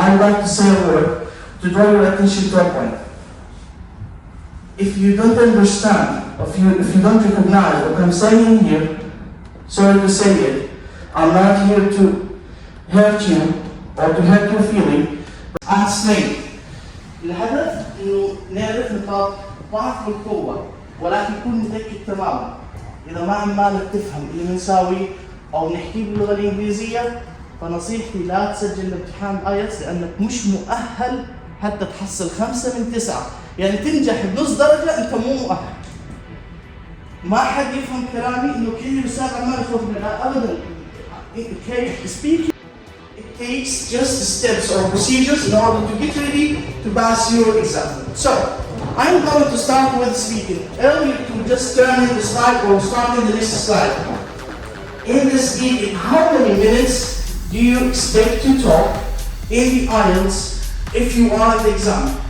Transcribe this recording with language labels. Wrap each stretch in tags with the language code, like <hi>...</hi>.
<en>I would like to say a word to draw your attention to a point. If you don't understand, if you don't recognize what I'm saying here, sorry to say it, I'm not here to hurt you or to hurt your feeling.</en> <ar>أحسن. الهدف إنه نعرف نقاط ضعف والقوة، ولكن يكون متأكد تماما. إذا ما عمالك تفهم اللي بنساوي أو نحكي باللغة الإنجليزية، فنصيحتي لا تسجل امتحان IELTS لأنك مش مؤهل حتى تحصل 5 من 9. يعني تنجح بنص درجة أنت مو مؤهل. ما حد يفهم كلامي إنه كل الأستاذ عمال يخوف منها أبداً.</ar> <en>Speaking, it takes just steps or procedures in order to get ready to pass your exam. So, I'm going to start with speaking. Earlier, to just turn in the slide or start in the next slide. In the speaking, how many minutes do you expect to talk in the IELTS if you are at the exam?</en>